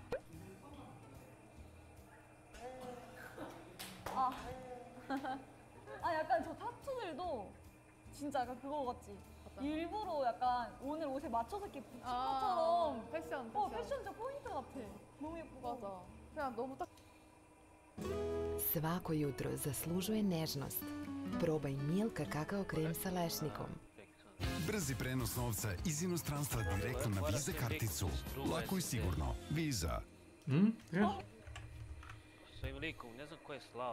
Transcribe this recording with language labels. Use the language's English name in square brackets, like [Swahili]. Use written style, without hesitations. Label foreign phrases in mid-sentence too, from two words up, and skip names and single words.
[Korean] 약간 저 타투들도 진짜 약간 그거 같지? 일부러 약간 오늘 옷에 맞춰서 이렇게 붙인 것처럼 패션적 포인트 같아. 너무 예쁘고. 맞아. 그냥 너무 딱. [Serbian] Svako jutro zaslužuje nežnost. Probaj Milka kakao krem sa lešnikom. Brzi prenos novca iz inostranstva direktno na Visa karticu. Lako i sigurno. Visa. S ovim likom, ne znam ko je slao.